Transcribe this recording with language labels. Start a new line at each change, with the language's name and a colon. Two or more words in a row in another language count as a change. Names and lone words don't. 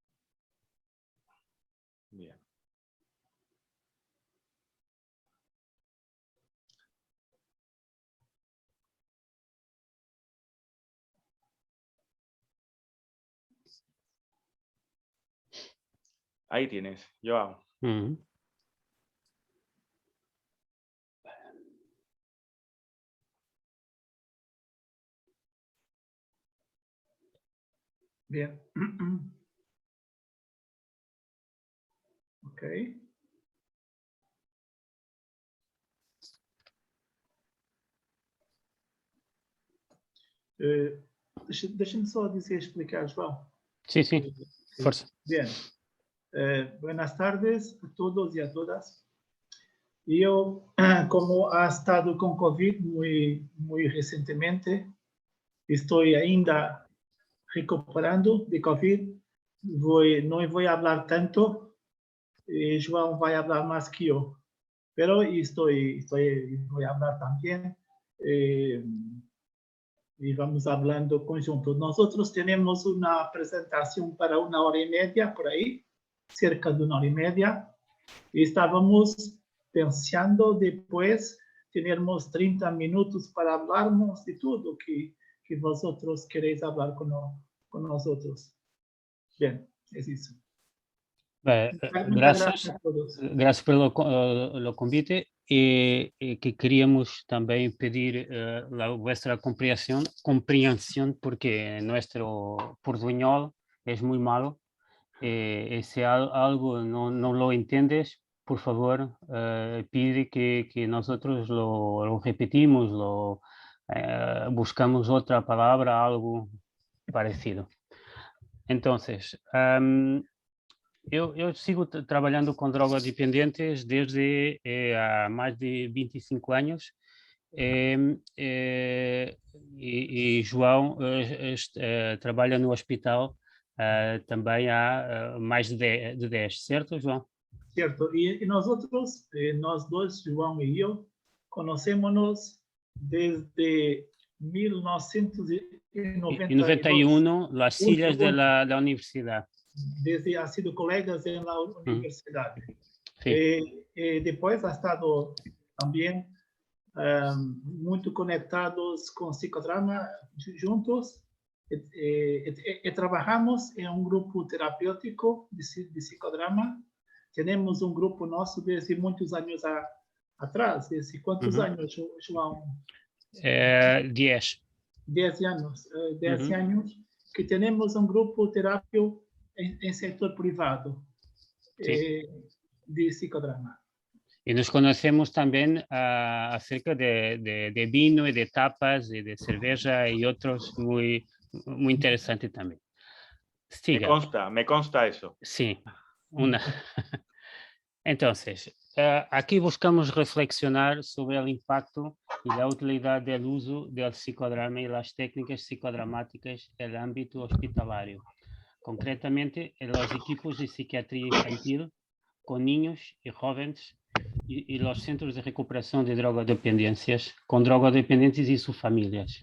Spanish: Bien. Ahí tienes, Joao. Bien. Ok.
Portuguese: Deixa-me só explicar, João.
Spanish: Sí, sí. Fuerza. Bien. Buenas tardes a todos y a todas. Yo, como ha estado con COVID muy recientemente, estoy ainda recuperando de COVID. No voy a hablar tanto. João vai hablar más que yo. Pero voy a hablar también. Y vamos hablando conjunto. Nosotros tenemos una presentación para 1h30 por ahí, cerca de 1h30. Y estábamos pensando después tenemos 30 minutos para hablarnos de todo que vosotros queréis hablar con nosotros. Bien, es eso. Gracias a todos. Gracias
Portuguese: pelo convite e que queríamos também pedir
Spanish: a vuestra compreensão porque nuestro portuñol es muy malo y si algo no lo entiendes, por favor, pide que nosotros lo repetimos, buscamos otra palabra, algo parecido. Entonces,
Portuguese: eu sigo trabalhando com drogodependentes desde há mais de 25 anos e João trabalha no hospital também há mais de 10, certo, João?
Spanish: Cierto. Y nosotros,
Portuguese: nós dois,
Spanish: João y yo, conocémonos desde 1992. 91, las sillas de la universidad. Desde ha sido colegas en la universidad. Sí. Después ha estado también muy conectados con psicodrama juntos. Trabajamos en un grupo terapéutico de psicodrama. Tenemos un grupo
Portuguese: nosso desde muitos anos atrás. Desde quantos anos, João? 10. 10 anos. 10 anos que temos um grupo terapêutico em setor privado de psicodrama.
Spanish: Y nos conocemos también acerca de vino y de tapas y de cerveza y otros muy interesantes también. Siga. Me consta eso. Sí. Entonces, aquí buscamos reflexionar sobre el impacto y la utilidad del uso del psicodrama y las técnicas psicodramáticas en el ámbito hospitalario, concretamente en los equipos de psiquiatría infantil con niños y jóvenes y los centros de recuperación de drogodependencias, con drogodependientes y sus familias.